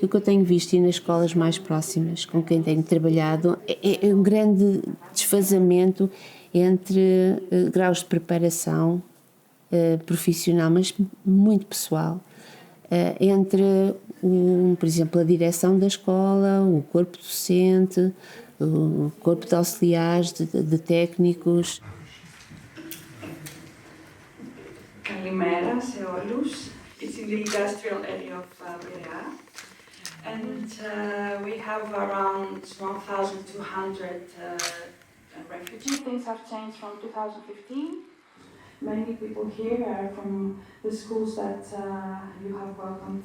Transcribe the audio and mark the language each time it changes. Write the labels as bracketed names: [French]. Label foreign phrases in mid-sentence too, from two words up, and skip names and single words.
[Portuguese] que o que eu tenho visto e nas escolas mais próximas com quem tenho trabalhado é um grande desfazamento entre graus de preparação profissional, mas muito pessoal, entre, por exemplo, a direção da escola, o corpo docente, o corpo de auxiliares, de técnicos. [Greek] Καλημέρα σε όλους. [English] It's in the industrial area of Berea. And we have around 1,200 refugees. Things have changed from 2015. Many people here are from the schools that you have welcomed.